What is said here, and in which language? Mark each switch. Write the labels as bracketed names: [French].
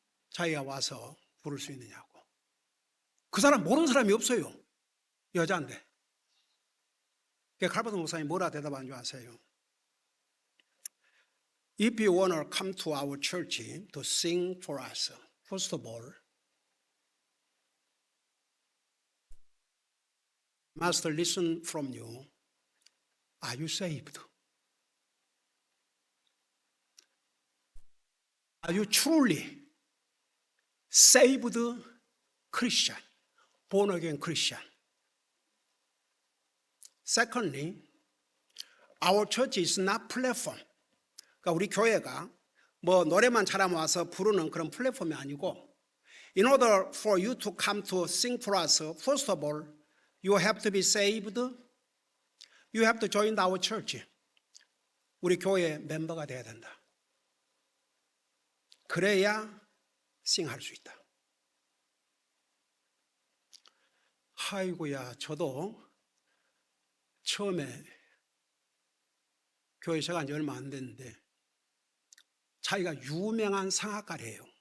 [Korean] 자기가 와서 부를 수 있느냐고. 그 사람 모르는 사람이 없어요. 여자인데. 칼버트 목사님 뭐라 대답한 줄 아세요? [English] If you want to come to our church to sing for us, first of all, must listen from you. Are you saved? Are you truly saved Christian, born again Christian? Secondly, our church is not platform. [Korean] 그러니까 우리 교회가 노래만 잘하면 와서 부르는 그런 플랫폼이 아니고, [English] in order for you to come to sing for us, first of all, you have to be saved. You have to join our church. [Korean] 우리 교회 멤버가 돼야 된다. 그래야 싱할 수 있다. 아이고야, 저도 처음에 교회 시작한 지 얼마 안 됐는데 자기가 유명한 성악가래요.